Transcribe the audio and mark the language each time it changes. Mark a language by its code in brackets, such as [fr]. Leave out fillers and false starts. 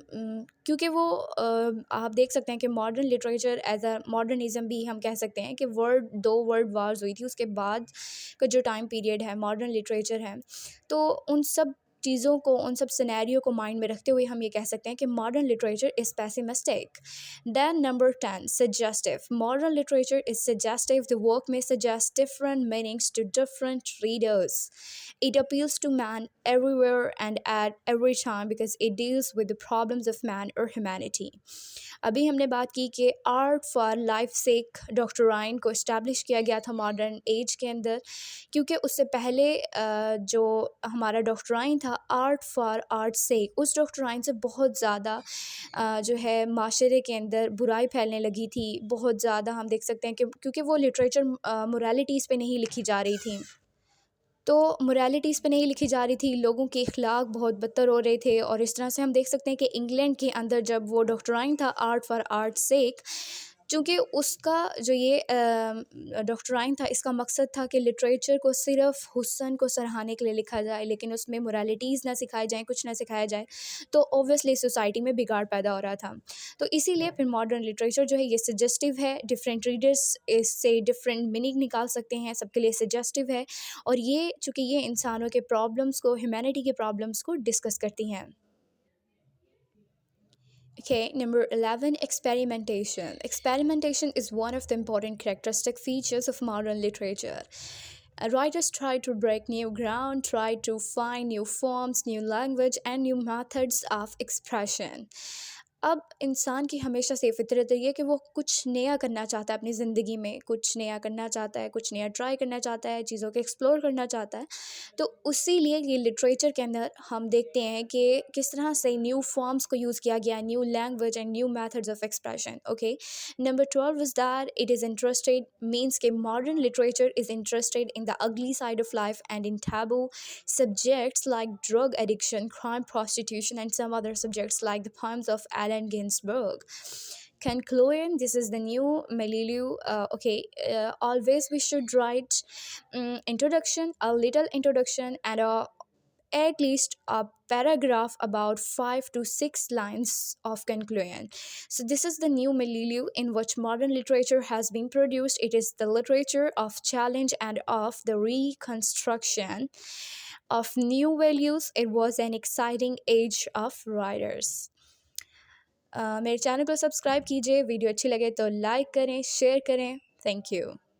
[hi] क्योंकि वो आप देख सकते हैं कि modern literature as a modernism भी हम कह सकते हैं कि दो वर्ल्ड वार्स हुई थी, उसके बाद का जो टाइम पीरियड है मॉडर्न लिटरेचर है, तो उन सब चीज़ों को, उन सब सिनेरियो को माइंड में रखते हुए हम ये कह सकते हैं कि modern literature is pessimistic. [en] Then number 10, suggestive. Modern literature is suggestive. The work may suggest different meanings to different readers. It appeals to man everywhere and at every time because it deals with the problems of man or humanity. [hi] अभी हमने बात की कि art for life sec doctrine को establish किया गया था modern age के अंदर, क्योंकि उससे पहले जो हमारा डॉक्टराइन था आर्ट फॉर आर्ट सेक, उस डॉक्टराइन से बहुत ज़्यादा जो है माशरे के अंदर बुराई फैलने लगी थी। बहुत ज़्यादा हम देख सकते हैं कि क्योंकि वो लिटरेचर मोरालिटीज़ पे नहीं लिखी जा रही थी, तो मोरालिटीज़ पे नहीं लिखी जा रही थी, लोगों के अखलाक बहुत बदतर हो रहे थे। और इस तरह से हम देख सकते हैं कि इंग्लैंड के अंदर जब वो डॉक्टराइन था आर्ट फॉर आर्ट सेक, चूँकि उसका जो ये डॉक्टराइन था, इसका मकसद था कि लिटरेचर को सिर्फ़ हुस्न को सराहने के लिए लिखा जाए, लेकिन उसमें मोरालिटीज़ ना सिखाई जाएँ, कुछ ना सिखाया जाए, तो ऑब्वियसली सोसाइटी में बिगाड़ पैदा हो रहा था। तो इसीलिए फिर मॉडर्न लिटरेचर जो है ये सजेस्टिव है, डिफरेंट रीडर्स इससे डिफरेंट मीनिंग निकाल सकते हैं, सबके लिए सजेस्टिव है, और ये चूँकि ये इंसानों के प्रॉब्लम्स को, ह्यूमैनिटी के प्रॉब्लम्स को डिस्कस करती हैं। [en] Okay, number 11, experimentation. Experimentation is one of the important characteristic features of modern literature. Writers try to break new ground, try to find new forms, new language, and new methods of expression. [hi] अब इंसान की हमेशा से फितरत रही है कि वो कुछ नया करना चाहता है अपनी ज़िंदगी में, कुछ नया करना चाहता है, कुछ नया ट्राई करना चाहता है, चीज़ों को एक्सप्लोर करना चाहता है। तो उसी लिए ये लिटरेचर के अंदर हम देखते हैं कि किस तरह से न्यू फॉर्म्स को यूज़ किया गया, new language and new methods of expression. [en] Okay, number 12 is that it is interested, means के modern literature is interested in the ugly side of life and in taboo subjects like drug addiction, crime, prostitution, and some other subjects like the poems of Allen Ginsberg. Conclusion, this is the new milieu. Always we should write introduction, a little introduction, and at least a paragraph about 5 to 6 lines of conclusion. So this is the new milieu in which modern literature has been produced. It is the literature of challenge and of the reconstruction of new values. It was an exciting age of writers. [hi] मेरे channel को subscribe कीजिए, video अच्छी लगे तो like करें, share करें। Thank you.